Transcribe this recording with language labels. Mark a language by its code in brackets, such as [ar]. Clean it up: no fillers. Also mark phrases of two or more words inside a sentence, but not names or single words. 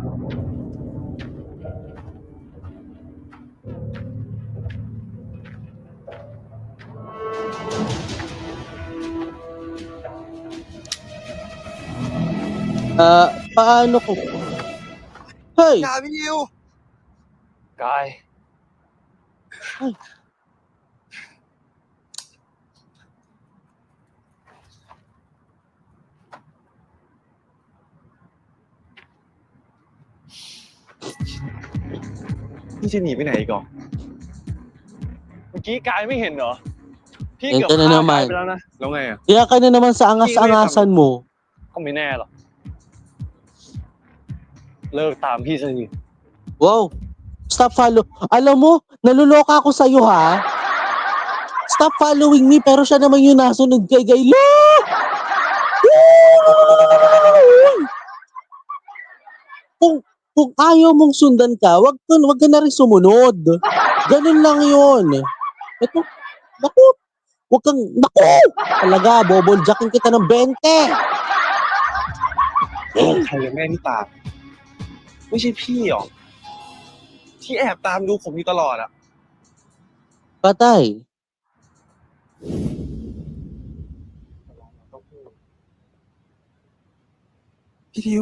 [tl] Paano ko? [en] Hey! [th] อย่าพี่ยิว กาย พี่จะหนีไปไหนอีกอ่ะ เมื่อกี้กายไม่เห็นเหรอ พี่ [tl] Ito [th] เกือบ [tl] na [th] ฆ่ากาย [tl] naman. [th] ไปแล้วนะ แล้วไงอ่ะ [tl] Kaya ka na naman sa angas-angasan mo. [th] ก็ไม่แน่หรอก เลิกตามพี่ซะที [en] Wow! Stop follow. [tl] Alam mo, naluloka ako sa'yo ha. [en] Stop following me [tl] pero siya naman yung nasunod kay Gaylo. Kung ayaw mong sundan ka, wag ka na rin sumunod. Ganun lang yun. Ito, naku, naku! Talaga, boboljakin kita ng 20. [th] ใครกันแม่ที่ตาม ไม่ใช่พี่หรอ ที่แอบตามดูผมอยู่ตลอดอ่ะ [tl] Patay. [th] พี่ทิว